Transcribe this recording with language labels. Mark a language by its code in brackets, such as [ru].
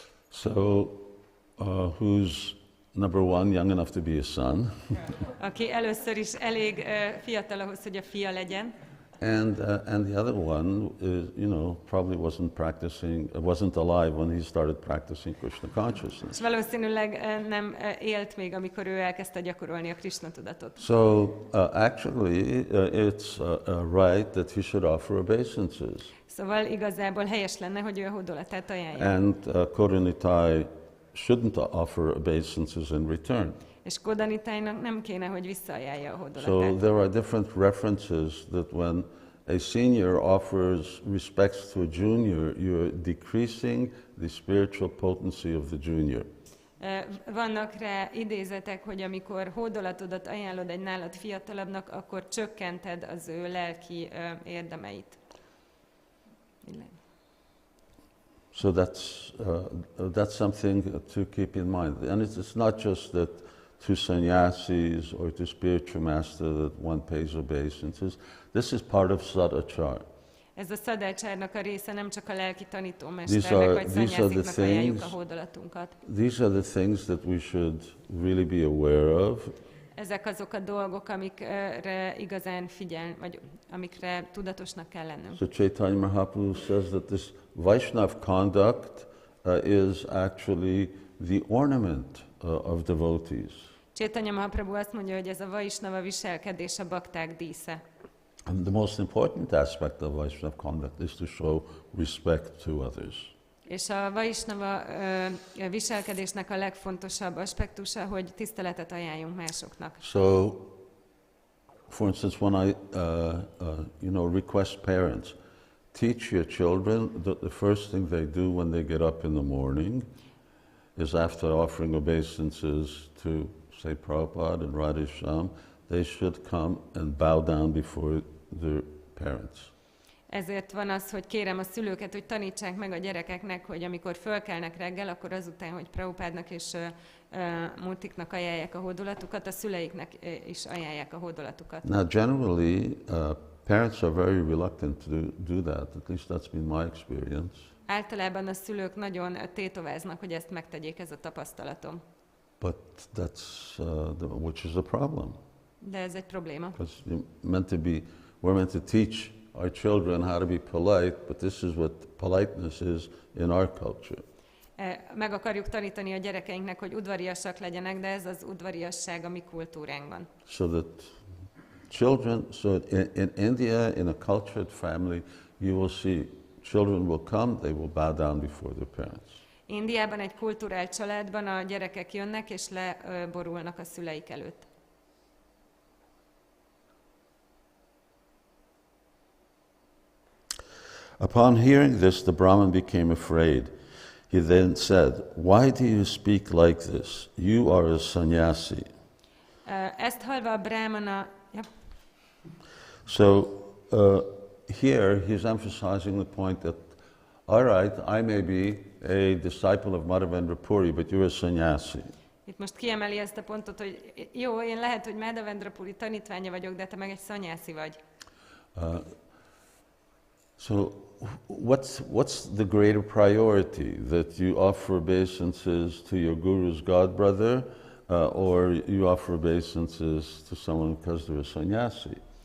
[en] So, who's number one, young enough to be a son? [hu] Aki először is elég fiatal ahhoz, hogy a fia legyen. [en] And the other one, probably wasn't alive when he started practicing Krishna consciousness. [hu] És valószínűleg nem élt még, amikor ő elkezdte gyakorolni a Krishna tudatot. [en] So actually, it's right that he should offer obeisances. [hu] Szóval igazából helyes lenne, hogy ő a hódolatát ajánlja. [en] And Caitanya shouldn't offer obeisances in return. [hu] És Kodanitáinak nem kéne, hogy visszaajánlja a [en] So [hu] hódolatát. [en] there are different references that when a senior offers respects to a junior, you're decreasing the spiritual potency of the junior. [hu] Vannak rá idézetek, hogy amikor hódolatodat ajánlod egy nálad fiatalabbnak, akkor csökkented az ő lelki érdemeit. [en] So that's something to keep in mind. And it's not just that to sannyasis or to spiritual master that one pays obeisances. This is part of sadachar. [hu] Ez a szadácsárnak a része, nem csak a lelki tanítómesternek vagy szanyásziknak ajánljuk a hódolatunkat. [en] These are the things that we should really be aware of. [hu] Ezek azok a dolgok, amikre igazán figyel, vagy amikre tudatosnak kell lennünk. [en] So Caitanya Mahaprabhu says that this Vaishnav conduct is actually the ornament of devotees. [hu] Caitanya Mahaprabhu azt mondja, hogy ez a Vaishnava viselkedés a bakták dísze. [en] And the most important aspect of Vaishnava conduct is to show respect to others. [hu] És a Vaishnava viselkedésnek a legfontosabb aspektusa, hogy tiszteletet ajánljunk másoknak. [en] So, for instance, when I, request parents, teach your children that the first thing they do when they get up in the morning is after offering obeisances to, say, Prabhupada and Radhesham, they should come and bow down before their parents. [hu] Ezért van az, hogy kérem a szülőket, hogy tanítsák meg a gyerekeknek, hogy amikor fölkelnek reggel, akkor azután, hogy Prabhupádnak és Murtiknak ajánlják a hódolatukat, a szüleiknek is ajánlják a hódolatukat. [en] Now, generally, parents are very reluctant to do that. At least that's been my experience. [hu] Általában a szülők nagyon tétováznak, hogy ezt megtegyék, ez a tapasztalatom. [en] But that's which is a problem. [hu] De ez egy probléma. [en] Because we're meant to teach our children how to be polite, but this is what politeness is in our culture. [hu] Meg akarjuk tanítani a gyerekeinknek, hogy udvariasak legyenek, de ez az udvariasság a mi kultúránkban. [en] So that children, in India, in a cultured family, you will see children will come, they will bow down before their parents. [hu] Indiában egy kulturált családban a gyerekek jönnek és leborulnak a szüleik előtt. [en] Upon hearing this, the Brahmin became afraid. He then said, "Why do you speak like this? You are a sannyasi." [hu] Ezt hallva a brahmana... Ja. [en] So here he's emphasizing the point that, all right, I may be a disciple of Madhavendra Puri, but you're a sannyasi. [hu] Itt most kiemeli ezt a pontot, hogy jó, én lehet, hogy Madhavendra Puri tanítványa vagyok, de te meg egy szanyászi vagy. [en] So what's the greater priority? That you offer obeisances to your guru's godbrother, or you offer obeisances to someone because they're a sannyasi?